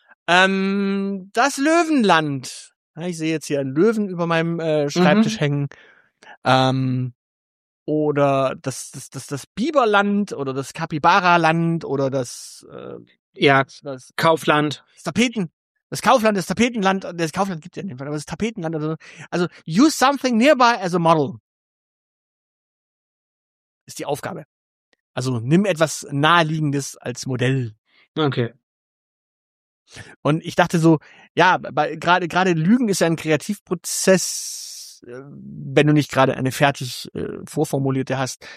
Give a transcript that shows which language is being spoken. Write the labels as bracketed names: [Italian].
[German] Das Löwenland. Ja, ich sehe jetzt hier einen Löwen über meinem Schreibtisch hängen. Oder das Biberland oder das Kapibara-Land oder das das Kaufland. Das Tapeten. Das Kaufland, das Tapetenland, das Kaufland gibt es ja in dem Fall, aber das Tapetenland oder so. [English] Also, use something nearby as a model. [German] Ist die Aufgabe. Also, nimm etwas Naheliegendes als Modell. Okay. Und ich dachte so, ja, gerade Lügen ist ja ein Kreativprozess, wenn du nicht gerade eine fertig vorformulierte hast.